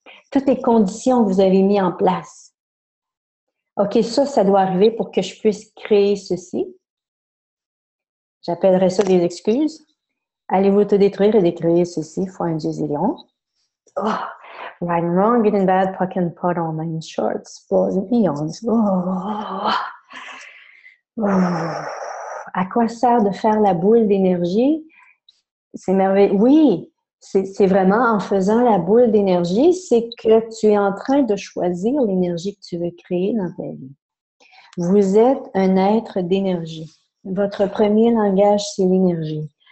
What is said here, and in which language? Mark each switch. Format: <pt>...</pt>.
<fr>Toutes les conditions que vous avez mises en place OK, ça doit arriver pour que je puisse créer ceci. J'appellerais ça des excuses. Allez vous autodétruire et détruire ceci fois un zillion.</fr> <en>Oh, right and wrong, good and bad, puck and pot, online shorts, balls and eons. Oh. Oh.</en> <fr>À quoi sert de faire la boule d'énergie? C'est merveilleux. Oui, c'est vraiment en faisant la boule d'énergie, c'est que tu es en train de choisir l'énergie que tu veux créer dans ta vie. Vous êtes un être d'énergie. Votre premier langage, c'est l'énergie.</fr>